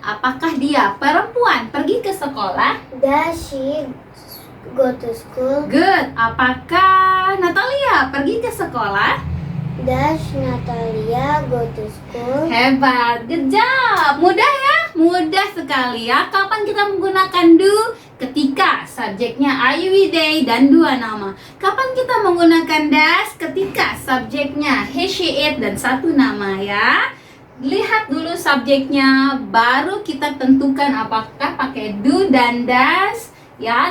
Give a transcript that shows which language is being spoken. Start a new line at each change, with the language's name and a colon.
Indonesian: Apakah dia perempuan pergi ke sekolah?
English: Does she go to school? Good.
Indonesian: Apakah Natalia pergi ke sekolah?
English: Does Natalia go to school?
Indonesian: Hebat,
English: good job.
Indonesian: Mudah ya? Mudah sekali ya. Kapan kita menggunakan do? Ketika subjeknya I, we, they dan dua nama. Kapan kita menggunakan does? Ketika subjeknya he, she, it dan satu nama ya. Lihat dulu subjeknya, baru kita tentukan apakah pakai do dan does ya.